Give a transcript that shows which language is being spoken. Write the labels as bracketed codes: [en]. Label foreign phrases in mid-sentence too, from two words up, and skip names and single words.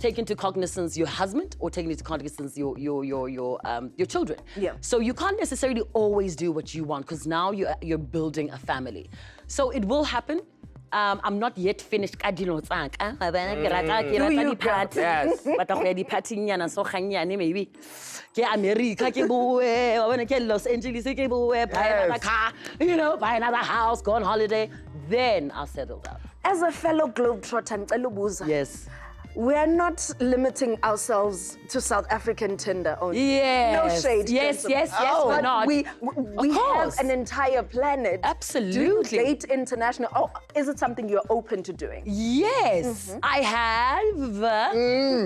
[en] take into cognizance your husband or take into cognizance your children. Yeah. So you can't necessarily always do what you want because now you're building a family. So it will happen. I'm not yet finished. Do you, girl? Yes. But I'm ready [tn] nyana so ganyane [en] maybe. [tn] Ke America ke boe, [en] I want to get Los Angeles [tn] ke boe, [en] buy another Yes. car, you know, buy another house, go on holiday. Then I'll settle down. As a fellow globetrotter, [zu] Ngicela ukubuza, [en] Yes. we're not limiting ourselves to South African Tinder only. Yes. No shade. Yes, gentlemen. yes, yes, we're But not. We Of have course. an entire planet. Absolutely. Do you date international? Oh, is it something you're open to doing? Yes, I have.